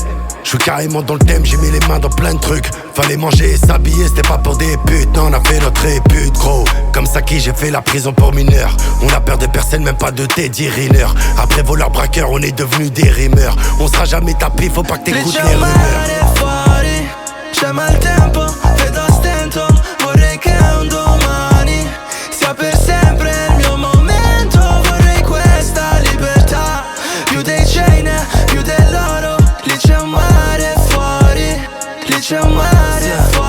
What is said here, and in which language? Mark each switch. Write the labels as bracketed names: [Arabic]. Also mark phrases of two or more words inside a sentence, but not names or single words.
[French] Je suis carrément dans le thème, j'ai mis les mains dans plein de trucs. Fallait manger et s'habiller, c'était pas pour des putes. Non, on a fait notre répute, gros. Comme Saki, j'ai fait la prison pour mineurs. On a peur de personne, même pas de Teddy Riner. Après voleur braqueur, on est devenus des rimeurs. On sera jamais tapé, faut pas que t'écoutes les rumeurs. [Italian] C'è mal tempo, vedo stento. Vorrei che un domani sia per sempre il mio momento. Vorrei questa libertà. Più dei chain, più dell'oro. Lì c'è un mare fuori. Lì c'è un mare fuori.